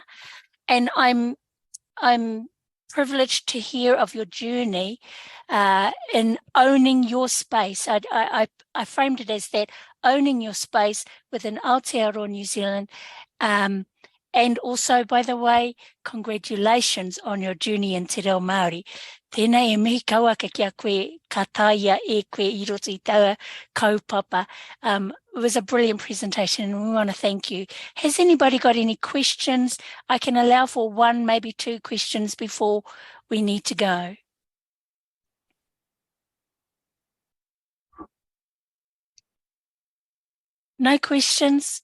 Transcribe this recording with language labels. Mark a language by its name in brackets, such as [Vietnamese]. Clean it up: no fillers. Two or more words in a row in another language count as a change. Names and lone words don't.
[English] And I'm privileged to hear of your journey in owning your space. I framed it as that, owning your space within Aotearoa New Zealand. And also, by the way, congratulations on your journey in Te Reo Māori. [Māori] Tēnei e mihi kauaka kia koe kataia e koe I roto I taua kaupapa. [English] It was a brilliant presentation and we want to thank you. Has anybody got any questions? I can allow for 1, maybe 2 questions before we need to go. No questions?